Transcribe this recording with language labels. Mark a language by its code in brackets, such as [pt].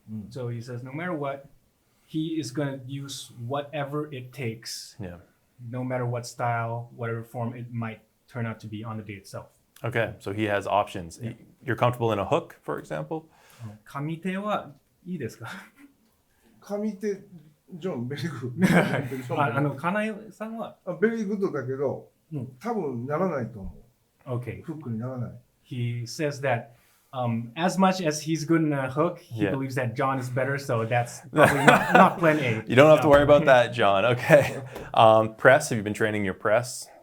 [en] So he says, no matter what, he is going to use whatever it takes, no matter what style, whatever form it might turn out to be on the day itself. Okay, so he has options. You're comfortable in a hook, for example? [ja] 上手はいいですか？上手、ジョン、ベリーグッド。金井さんはベリーグッドだけど、多分ならないと思う。 [en] Okay. [ja] フックにならない。 [en] He says that as much as he's good in a hook, he believes that John is better, so that's probably not plan A. You don't have to worry about that, John. Okay. Press, have you been training your press?